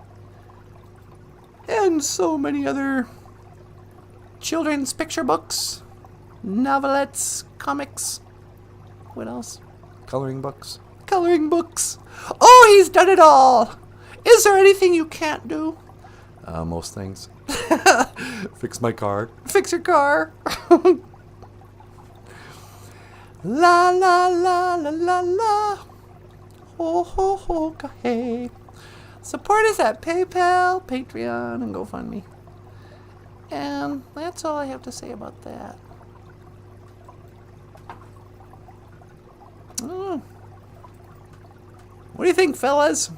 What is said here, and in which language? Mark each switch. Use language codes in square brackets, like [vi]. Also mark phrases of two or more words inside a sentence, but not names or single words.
[en] And so many other children's picture books, novelettes, comics. What else? Coloring books. Coloring books. Oh, he's done it all. Is there anything you can't do? Most things. Fix my car. Fix your car. La la la la la la. Ho ho ho hey. Support us at PayPal, Patreon, and GoFundMe. And that's all I have to say about that. Oh. What do you think, fellas?